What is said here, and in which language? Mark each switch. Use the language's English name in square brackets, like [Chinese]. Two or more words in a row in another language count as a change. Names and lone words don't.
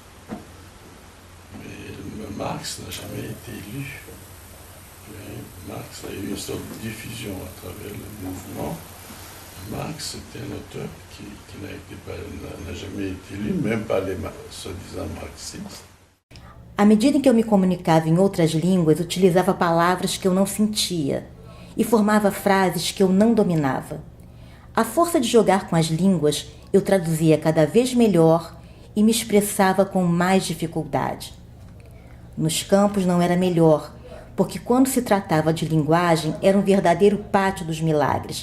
[French] Mais Marx n'a jamais été lu. Marx a eu une sorte de diffusion à travers le mouvement. Marx était un auteur qui n'a jamais été lu, même par les soi-disant marxistes. [Portuguese] À medida em que eu me comunicava em outras línguas, utilizava palavras que eu não sentia e formava frases que eu não dominava. À força de jogar com as línguas, eu traduzia cada vez melhor e me expressava com mais dificuldade. Nos campos não era melhor, porque quando se tratava de linguagem era um verdadeiro pátio dos milagres.